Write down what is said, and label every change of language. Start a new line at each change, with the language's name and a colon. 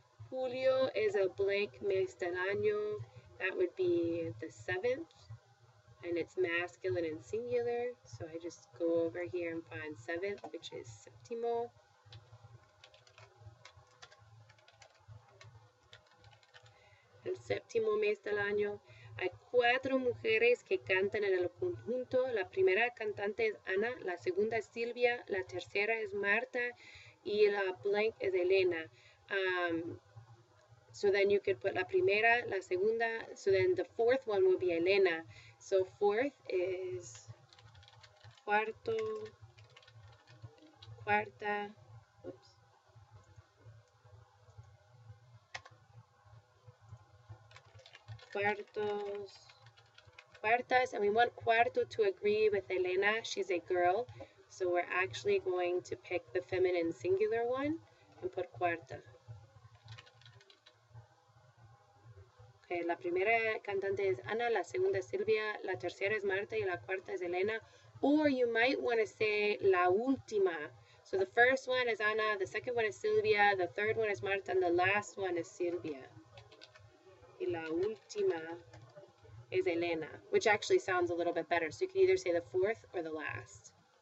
Spanish: Julio
English: is a blank
Spanish: mes del año.
English: That would be the 7th, and it's masculine and singular. So I just go over here and find 7th, which is séptimo.
Spanish: El séptimo mes del año. Hay 4 mujeres que cantan en el conjunto. La primera cantante es Ana, la segunda es Silvia, la tercera es Marta, y la
English: blank
Spanish: es Elena.
English: So then you could put
Spanish: la primera, la segunda,
English: so then the 4th one would be Elena. So 4th is cuarto, cuarta, oops.
Spanish: Cuartos, cuartas,
English: and we want cuarto to agree with Elena. She's a girl, so we're actually going to pick the feminine singular one and put cuarta.
Spanish: Okay, la primera cantante es Ana, la segunda es Silvia, la tercera es Marta, y la cuarta es Elena.
English: Or you might want to say
Spanish: la última.
English: So the first one is Ana, the second one is Silvia, the third one is Marta, and the last one is Silvia.
Spanish: Y la última
English: is Elena, which actually sounds a little bit better. So you can either say the 4th or the last.